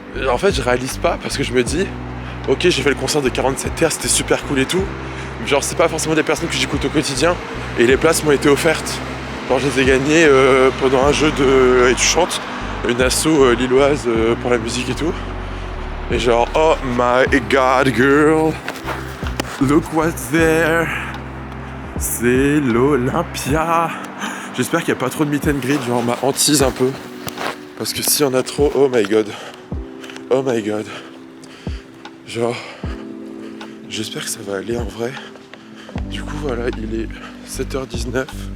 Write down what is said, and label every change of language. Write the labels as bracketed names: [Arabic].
[French] En fait je réalise pas parce que je me dis, ok j'ai fait le concert de 47 Terre, c'était super cool et tout, mais genre c'est pas forcément des personnes que j'écoute au quotidien, et les places m'ont été offertes. Genre je les ai gagnées pendant un jeu de Et tu chantes, une asso lilloise pour la musique et tout. Et genre, [English] oh my god girl, look what's there. [French] C'est l'Olympia. J'espère qu'il n'y a pas trop de meet and greet, genre ma hantise un peu. Parce que s'il y en a trop, [English] oh my god. Oh my god. [French] Genre, j'espère que ça va aller en vrai. Du coup voilà, il est 7h19.